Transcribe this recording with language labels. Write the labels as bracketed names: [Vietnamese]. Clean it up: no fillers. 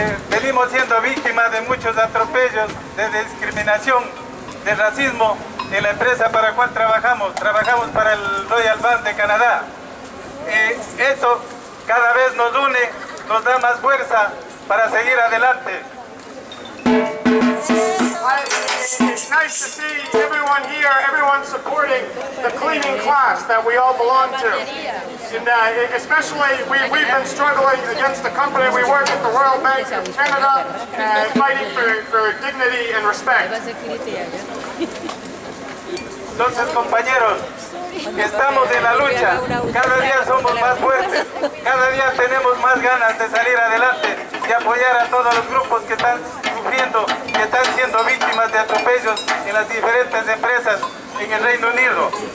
[Spanish] Venimos siendo víctimas de muchos atropellos, de discriminación, de racismo en la empresa para la cual trabajamos. Trabajamos para el Royal Bank de Canadá. Eso cada vez nos une, nos da más fuerza para seguir adelante. [English] It's nice to see everyone here, everyone supporting the cleaning class that we all belong to. And especially, we've been struggling against the company. We work at the Royal Bank of Canada, fighting for dignity and respect. [Spanish] Entonces, compañeros, estamos en la lucha, cada día somos más fuertes, cada día tenemos más ganas de salir adelante y apoyar a todos los grupos que están sufriendo, que están siendo víctimas de atropellos en las diferentes empresas en el Reino Unido.